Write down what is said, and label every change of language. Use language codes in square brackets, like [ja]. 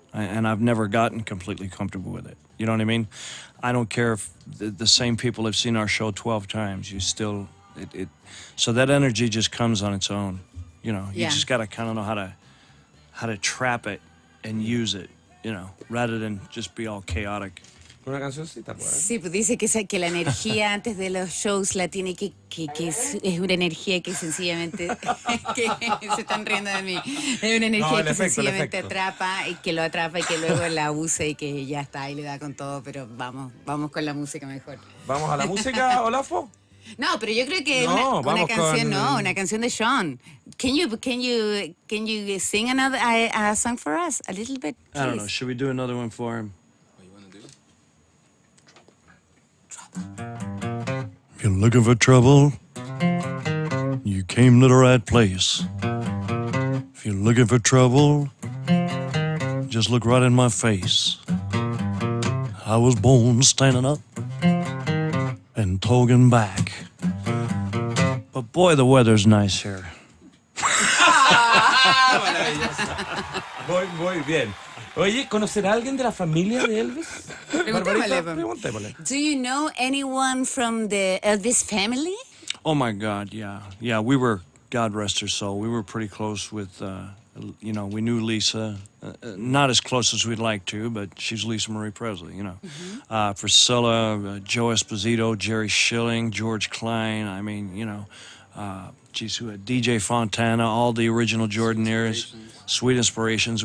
[en] And I've never gotten completely comfortable with it. You know what I mean? I don't care if the same people have seen our show 12 times. You still it so that energy just comes on its own. You Yeah. just got to kind of know how to trap it and use it, rather than just be all chaotic. [es] Una cancioncita, pues. Sí, pues dice que la energía antes de los shows la tiene que es una energía que sencillamente que se están riendo de mí. Es una energía el que efecto, sencillamente el efecto. atrapa y que lo atrapa y que luego la usa y que ya está y le da con todo, pero vamos con la música mejor. ¿Vamos a la música, Olafo? No, pero yo creo que No, vamos canción, con- una canción de Shawn. [en] Can you sing another a song for us a little bit? I don't know. please? Should we do another one for him? What you want to do? If you're looking for trouble, you came to the right place. If you're looking for trouble, just look right in my face. I was born standing up and talking back. But boy, the weather's nice here. [es] Muy bien. Oye, ¿conocerá a alguien de la familia de Elvis? Preguntémosle, Barbarita, preguntémosle. [en] Do you know anyone from the Elvis family? Oh my God, yeah. Yeah, we were, God rest her soul, we were pretty close with, we knew Lisa. Not as close as we'd like to, but she's Lisa Marie Presley, Priscilla, Joe Esposito, Jerry Schilling, George Klein, I mean, who had DJ Fontana, all the original Jordanaires, Sweet Inspirations.